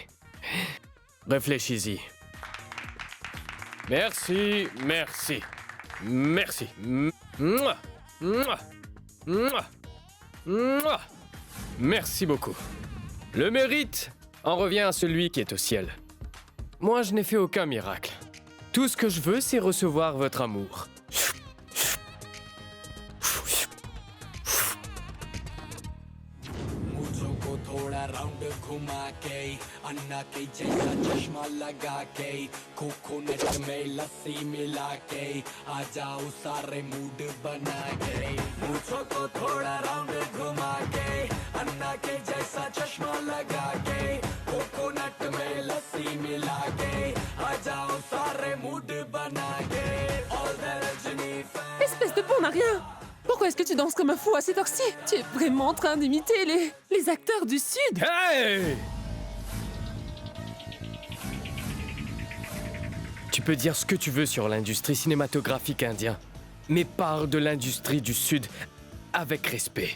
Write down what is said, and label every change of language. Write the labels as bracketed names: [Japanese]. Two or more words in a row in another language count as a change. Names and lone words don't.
[French] Réfléchis-y. Merci, merci, merci. Mouah, mouah, mouah, mouah. Merci beaucoup. Le mérite en revient à celui qui est au ciel. Moi, je n'ai fait aucun miracle. Tout ce que je veux, c'est recevoir votre amour. [Hindi] राउंड घुमा के अन्ना के जैसा चश्मा लगा के कोकोनट में लस्सी मिला के आ जाओ सारे मूड बना के मुझको को थोड़ा राउंड घुमा के अन्ना के जैसा चश्मा लगा के कोकोनट में लस्सी मिला के आ जाओ सारे मूड बना के [English] all the [Hindi] रजनी [French] Espèce de bon à rien! Pourquoi est-ce que tu danses comme un fou à cette heure-ci? Tu es vraiment en train d'imiter les acteurs du Sud! Hey! Tu peux dire ce que tu veux sur l'industrie cinématographique indienne, mais parle de l'industrie du Sud avec respect.